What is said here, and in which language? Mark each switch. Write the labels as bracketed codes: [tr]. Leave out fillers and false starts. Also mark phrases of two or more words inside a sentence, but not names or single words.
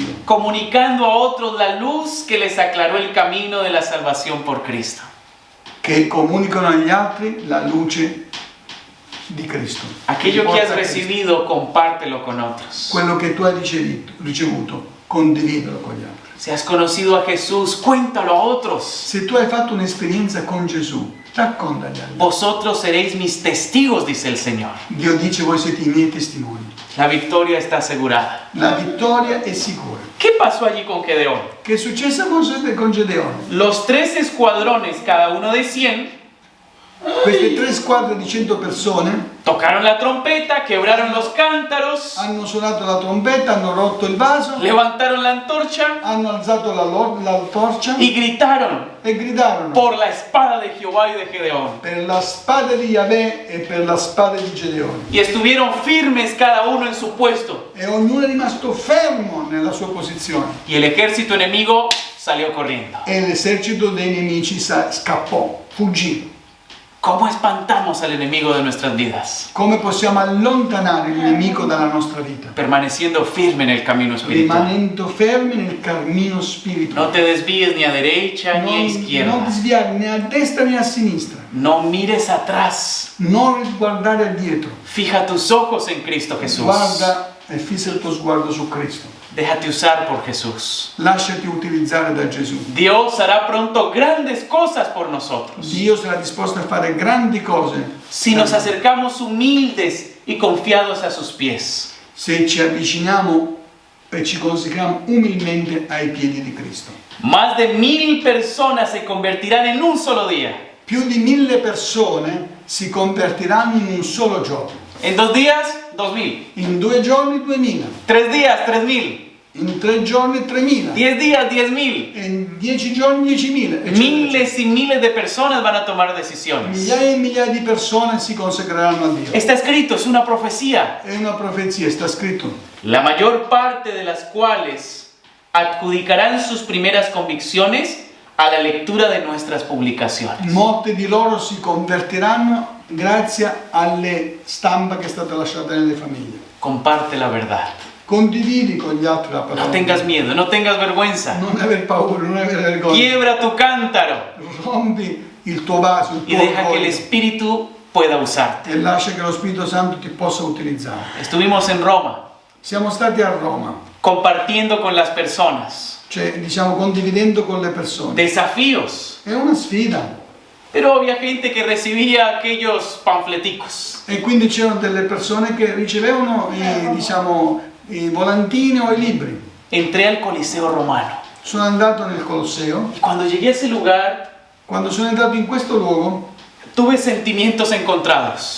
[es] comunicando a otros la luz que les aclaró el camino de la salvación por Cristo. [it] che comunicano agli altri la luce di Cristo. [es] Aquello que [it] Porta [es] has [it] a Cristo. [es] recibido, compártelo con otros. [it] Quello che tu hai ricevuto, condividilo con gli altri. [es] Si has conocido a Jesús, cuéntalo a otros. [it] Se tu hai fatto un'esperienza con Gesù, raccontagli agli altri. [es] Vosotros seréis mis testigos, dice el Señor. [it] Dio dice: voi siete i miei testimoni. [es] La victoria está asegurada. [it] La vittoria è sicura. [es] ¿Qué pasó allí con Gedeón? [it] Che è successo con Gedeone? [es] Los 3 escuadrones, cada uno de 100, [it] Queste 3 squadre di 100 persone [es] tocaron la trompeta, quebraron los cántaros, [it] hanno suonato la trombetta, hanno rotto il vaso, [es] levantaron la antorcha [it] hanno alzato la torcia [es] y gritaron [it] e gridarono [es] por la espada de Jehová y de Gedeón. [it] per la spada di Yahweh e per la spada di Gedeone. [es] Y estuvieron firmes cada uno en su puesto. [it] E ognuno è rimasto fermo nella sua posizione. [es] Y el ejército enemigo salió corriendo. [it] E l'esercito dei nemici scappò, fuggì. [es] ¿Cómo espantamos al enemigo de nuestras vidas? [it] Come possiamo allontanare il nemico dalla nostra vita? [es] Permaneciendo firme en el camino espiritual. [it] Rimanendo fermi nel cammino [es] No [it] spirituale. [es] te desvíes ni a derecha ni a [it] Non [es] izquierda. [it] sviare né a destra né a sinistra. [es] No mires atrás. [it] Non guardare addietro. [es] Fija tus ojos en Cristo Jesús. [it] Guarda e fissa il tuo sguardo su Cristo. [es] Déjate usar por Jesús. [it] Lasciati utilizzare da Gesù. [es] Dios hará pronto grandes cosas por nosotros. [it] Dio sarà disposto a fare grandi cose [es] Si nos acercamos humildes y confiados a sus pies. [it] se ci avviciniamo e ci consacriamo umilmente ai piedi di Cristo. [es] Más de 1000 personas se convertirán en un solo día. [it] Più di 1000 persone si convertiranno in un solo giorno. [es] En 2 días, 2000. [it] In 2 giorni 2000, [es] 3 días, 3000. [it] in 3 giorni 3000, [es] 10 días, 10,000. [it] e in 10 giorni 10.000. eccetera. [es] Miles y miles de personas van a tomar decisiones. [it] Migliaia e migliaia di persone si consacreranno a Dio. [es] Está escrito, es una profecía. [it] È una profezia, sta scritto. [es] La mayor parte de las cuales adjudicarán sus primeras convicciones a la lectura de nuestras publicaciones. [it] Molti di loro si convertiranno grazie alle stampa che è stata lasciata nelle famiglie. [es] Comparte la verdad. [it] Condividi con gli altri la parola. [es] No tengas miedo, no tengas vergüenza. [it] Non aver paura, non aver vergogna. [es] Quiebra tu cántaro [it] Rompi il tuo vaso, il [es] y [it] tuo [es] deja que el [it] orgoglio [es] Espíritu pueda usarte. [it] e lascia che lo Spirito Santo ti possa utilizzare. [es] Estuvimos en Roma [it] Siamo stati a Roma, [es] compartiendo con las personas [it] cioè diciamo condividendo con le persone. [es] desafíos, [it] È una sfida [es] pero había gente que recibía aquellos panfleticos. [it] e quindi c'erano delle persone che ricevevano i volantini o i libri. [es] Entré al Coliseo Romano [it] Sono andato nel Colosseo. [es] y cuando llegué a ese lugar [it] Quando sono entrato in questo luogo, [es] tuve sentimientos encontrados,